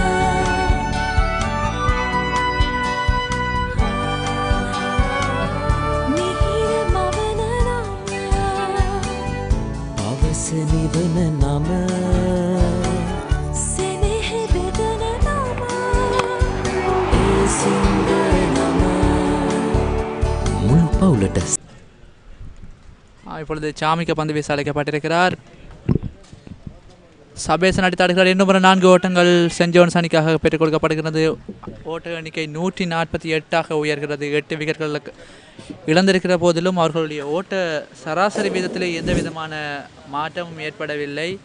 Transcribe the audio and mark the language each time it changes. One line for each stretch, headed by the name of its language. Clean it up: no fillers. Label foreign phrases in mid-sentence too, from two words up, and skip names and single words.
Sinhala: මිහිර මවන නම අවස නිවන නම සෙනෙහ බෙදන නම එය සිංහ නම මුළු පවුලට
Tamil: இப்பொழுது சாமிக்க பந்து வீச அழைக்கப்பட்டிருக்கிறார். சபேசன் அடித்தாடுகிறார். இன்னும் 4 ஓட்டங்கள் சென்ட் ஜோன்ஸ் அணிக்காக பெற்றுக் கொடுக்கப்படுகிறது. ஓட்ட எண்ணிக்கை 148 உயர்கிறது. 8 விக்கெட்கள் இழந்திருக்கிற போதிலும் அவர்களுடைய ஓட்ட சராசரி வீதத்திலே எந்த விதமான மாற்றமும் ஏற்படவில்லை.